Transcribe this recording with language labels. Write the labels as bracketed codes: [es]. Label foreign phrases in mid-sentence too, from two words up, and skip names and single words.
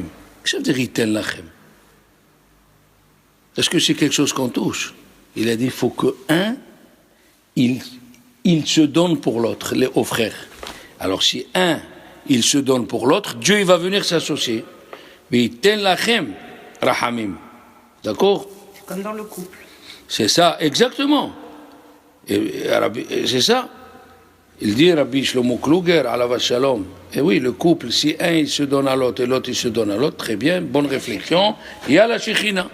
[fr] Qu'est-ce que ça veut dire [he] יתן לכם? [fr] Est-ce que c'est quelque chose qu'on touche? Il a dit, il faut que il se donne pour l'autre, aux frères. Alors si il se donne pour l'autre, Dieu il va venir s'associer. [he] Mais תן לכם רחמים. [fr] D'accord? C'est comme dans le couple. C'est ça, exactement. Et c'est ça. Il dit, [he] Rabbi Shlomo Kluger, עליו השלום. [fr] Et oui, le couple, si il se donne à l'autre et l'autre il se donne à l'autre, très bien, bonne réflexion, il y a la Shechina.